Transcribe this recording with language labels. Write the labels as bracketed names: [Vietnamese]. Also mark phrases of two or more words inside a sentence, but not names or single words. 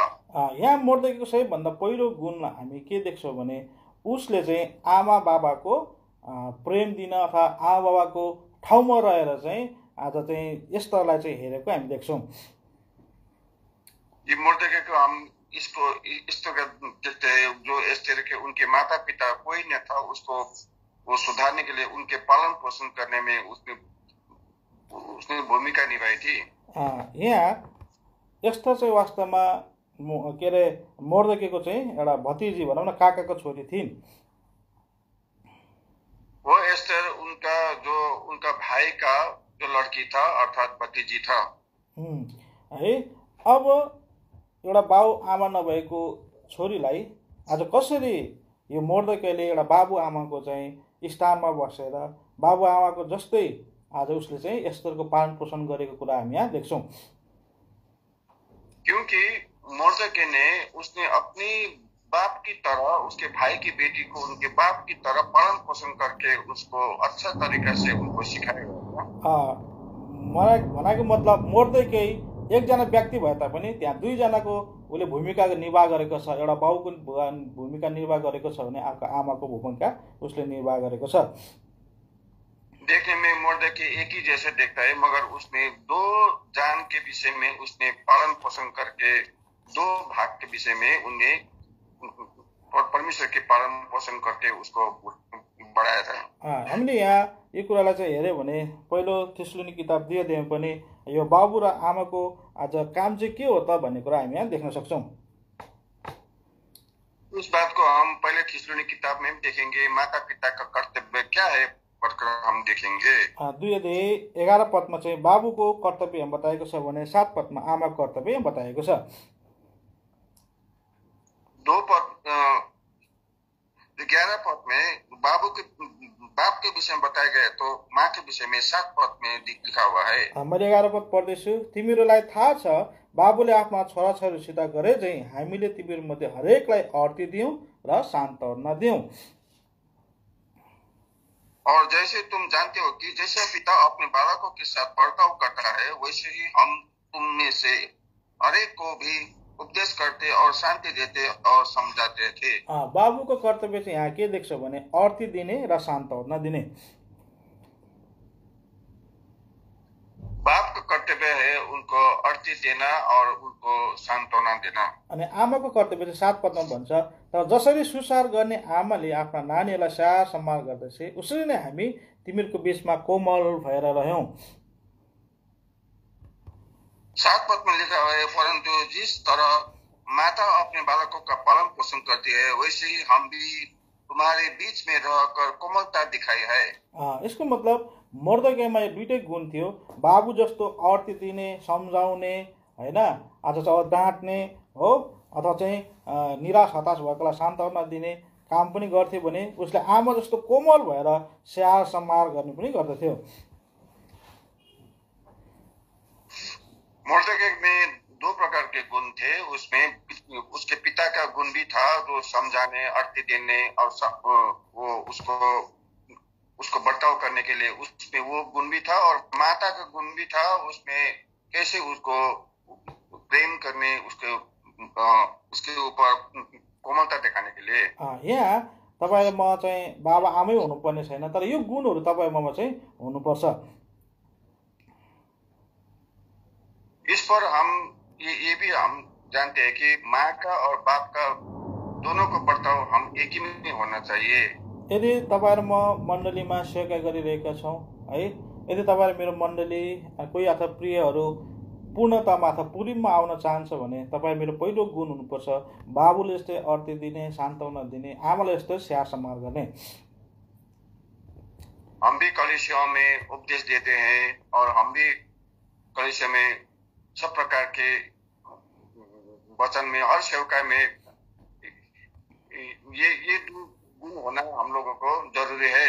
[Nepali] यहाँ मोर्देकेको सबैभन्दा पहिलो गुण हामी के देख्छौँ भने उसले चाहिँ आमा बाबाको प्रेम दिन अथवा आमा बाबाको ठाउँमा रहेर चाहिँ आज चाहिँ एस्तरलाई चाहिँ हेरेको हामी देख्छौँ। [Hindi] ये मोर्देके को हम इसको इस तरह देखते हैं, जो एस्तर के उनके माता पिता कोई न था, उसको वो सुधारने के लिए उनके पालन पोषण करने में उसने भूमिका निभाई थी। [Nepali] यहाँ एस्तर चाहिँ वास्तवमा के अरे मोर्देकेको चाहिँ एउटा भतिजी भनौँ न, काकाको छोरी थिइन्। [Hindi] वो एस्तर उनका भाइ का जो लड़की था अर्थात भतिजी था। [Nepali] है अब एउटा बाउ आमा नभएको छोरीलाई आज कसरी यो मोर्देकेले एउटा बाबु आमाको चाहिँ स्थानमा बसेर बाबु आमाको जस्तै आज उसले चाहिँ एस्तरको पालन पोषण गरेको कुरा हामी यहाँ देख्छौं। [Hindi] क्योंकि मोर्देके ने उसने अपनी बाप की तरह उसके भाई की बेटी को उनके बाप की तरह पालन पोषण करके उसको अच्छा तरीका से उनको सिखाया। [Nepali] भनेको मतलब मोर्दै केही एकजना व्यक्ति भए तापनि त्यहाँ दुईजनाको उसले भूमिका निर्वाह गरेको छ। एउटा बाउको भूमिका निर्वाह गरेको छ भने अर्को आमाको भूमिका उसले निर्वाह गरेको छ। [Hindi] देखने में मोर्दकी एक ही जैसे देखता है, मगर उसने दो जान के विषय में उसने पालन पोषण करके दो भाग के विषय में उन्हें परमेश्वर के पालन पोषण करके उसको बढाया था। [Nepali] हामीले यहाँ यो कुरालाई चाहिँ हेऱ्यो भने पहिलो थिस्सलुनी किताब 2 अध्यायमा पनि यो बाबु र आमाको आज काम चाहिँ के हो त भन्ने कुरा हामी यहाँ देख्न सक्छौं। [Hindi] इस बात को हम पहले थिस्सलुनी किताब में देखेंगे, माता पिता का कर्तव्य क्या है पढ़कर हम देखेंगे। [Nepali] 2 अध्याय 11 पदमा चाहिँ बाबुको कर्तव्य बताएको छ भने 7 पदमा आमाको कर्तव्य बताएको छ। [Hindi] 2 पद 11 पद में बाप के विषय में बताया गया, तो माँ के विषय में 7 पद में लिखा हुआ है। [Nepali] मैले 11 पद पढ्दैछु। तिमीहरूलाई थाहा छ बाबुले आफ्ना छोराछोरीसित गरे चाहिँ हामीले तिमीहरू मध्ये हरेकलाई अर्ती दियौं र सान्त्वना दियौं। [Hindi] और जैसे तुम जानते हो कि जैसे पिता अपने बालकों के साथ बर्ताव करता है, वैसे ही हम तुम में से हरेक को भी उपदेश करते और शान्ति देते और समझाते थे। [Nepali] बाबुको कर्तव्य चाहिँ यहाँ के देख्छौ भने अर्ती दिने र सान्त्वना दिने। [Hindi] बाप का कर्तव्य है उनको अर्ती देना और उनको सान्त्वना देना। [Nepali] अनि आमाको कर्तव्य चाहिँ 7 पदमा भन्छ, तर जसरी सुसार गर्ने आमाले आफ्ना नानीहरूलाई स्याहार सम्मान गर्दछे उसरी नै हामी तिमीहरूको बीचमा कोमल भएर रह्यौं। [Hindi] 7 पद में लिखा हुआ है, परंतु जिस तरह माता अपने बालकों का पालन पोषण करती है, वैसे ही हम भी तुम्हारे बीच में रहकर कोमलता दिखाई है। [Nepali] यसको मतलब मर्दकीमा यो दुईटै गुण थियो। बाबु जस्तो अर्ती दिने, सम्झाउने, हैन, आज चाहिँ डाँट्ने हो, अथवा चाहिँ निराश हताश भएकोलाई सान्त्वना दिने काम पनि गर्थ्यो भने उसले आमा जस्तो कोमल भएर स्याहार सम्मान गर्ने पनि गर्दथ्यो। [Hindi] मोर्दकी में 2 प्रकार के गुण थे। उसमें उसके पिता का गुण भी था, जो समझाने, अर्ती देने और वो उसको बर्ताव करने के लिए उसमें वो गुण भी था, और माता का गुण भी था, उसमें कैसे उसको प्रेम करने, उसके ऊपर कोमलता दिखाने के लिए। [Nepali] यहाँ तपाईले म चाहिँ बाबा आमै हुनुपर्ने छैन, तर यो गुणहरू तपाईँ ममा चाहिँ हुनुपर्छ। [Hindi] इस पर हम ये भी हम जानते हैं कि माँ का और बाप का दोनों को बर्ताव हम एक ही नहीं होना चाहिए। [Nepali] यदि तपाईहरु म मण्डलीमा सेवा गरिरहेका छौं है, यदि तपाईहरु मेरो मण्डली कोही अथवा प्रियहरू पूर्णतामा अथवा पुरीमा आउन चाहन्छ भने तपाईँ मेरो पहिलो गुण हुनुपर्छ बाबुले जस्तै अर्ती दिने, सान्त्वना दिने, आमाले जस्तै स्याहार सम्मान गर्ने। [Hindi] हम भी कलीसिया में उपदेश देते हैं और हम भी कलीसिया में सब प्रकार के वचन में हर सेवकाई में ये गुण होना हम लोगों को जरुरी है।